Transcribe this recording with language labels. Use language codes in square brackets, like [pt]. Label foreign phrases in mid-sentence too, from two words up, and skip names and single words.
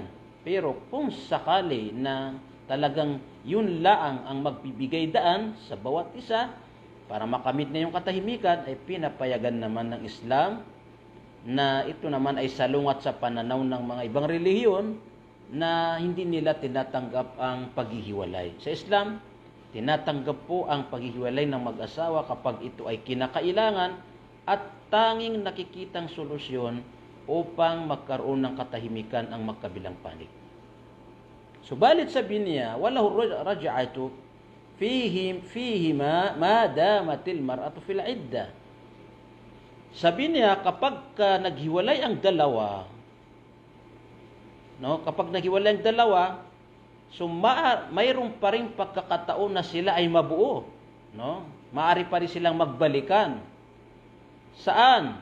[tl] Pero kung sakali na talagang yun laang ang magbibigay daan sa bawat isa para makamit na yung katahimikan, ay pinapayagan naman ng Islam na ito naman ay salungat sa pananaw ng mga ibang relihiyon na hindi nila tinatanggap ang paghihiwalay. Sa Islam, tinatanggap po ang paghihiwalay ng mag-asawa kapag ito ay kinakailangan at tanging nakikitang solusyon upang magkaroon ng katahimikan ang magkabilang panig. Subalit sabi niya, [ar] وله رجعة فيه ما دامت المرأة في العدة. [tl] Sabi niya, kapag naghiwalay ang dalawa, kapag naghiwalay ang dalawa, so mayroon pa ring pagkakataon na sila ay mabuo, Maari pa rin silang magbalikan. Saan?